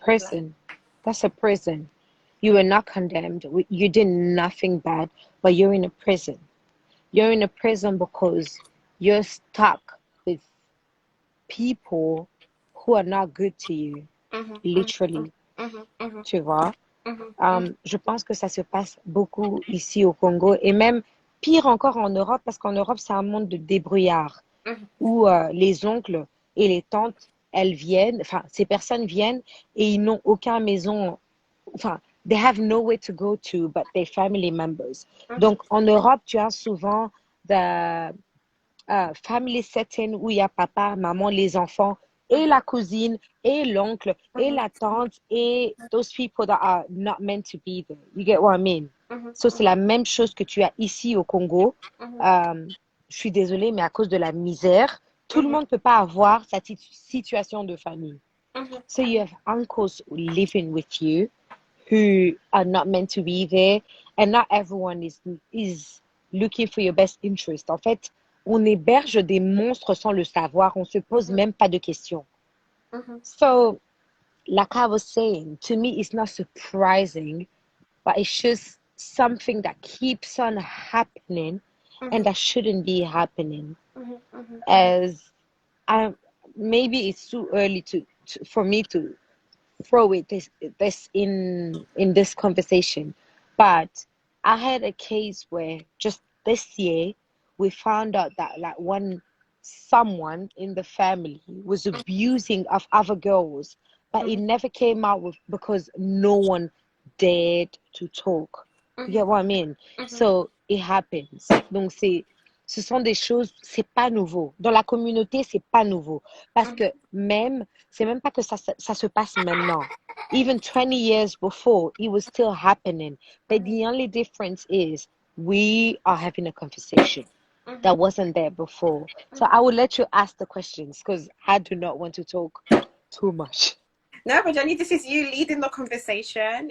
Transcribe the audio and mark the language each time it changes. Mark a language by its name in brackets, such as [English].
[English] prison. That's a prison. You were not condemned. You did nothing bad, but you're in a prison. You're in a prison because you're stuck with people who are not good to you, literally, [French] tu vois. Je pense que ça se passe beaucoup ici au Congo et même pire encore en Europe parce qu'en Europe, c'est un monde de débrouillards où les oncles et les tantes, elles viennent, enfin, ces personnes viennent et ils n'ont aucun maison, enfin, [English] they have nowhere to go to but their family members. [French] Donc, en Europe, tu as souvent [English] the family setting [French] où il y a papa, maman, les enfants et la cousine et l'oncle et la tante et [English] those people that are not meant to be there. You get what I mean? [French] So, c'est la même chose que tu as ici au Congo. Je suis désolée, mais à cause de la misère, tout le monde ne peut pas avoir cette situation de famille. [English] So you have uncles living with you who are not meant to be there, and not everyone is looking for your best interest. [French] En fait, on héberge des monstres sans le savoir, on se pose même pas de questions. [English] So, like I was saying, to me, it's not surprising, but it's just something that keeps on happening and that shouldn't be happening. As I, maybe it's too early for me to throw this in this conversation, but I had a case where just this year we found out that like someone in the family was abusing of other girls, but it never came out with because no one dared to talk. You get what I mean? So it happens. Donc [French] ce sont des choses, c'est pas nouveau. Dans la communauté, c'est pas nouveau. Parce que même, c'est même pas que ça se passe maintenant. [English] Even 20 years before, it was still happening. But the only difference is we are having a conversation that wasn't there before. So I will let you ask the questions because I do not want to talk too much. No, but Jenny, this is you leading the conversation.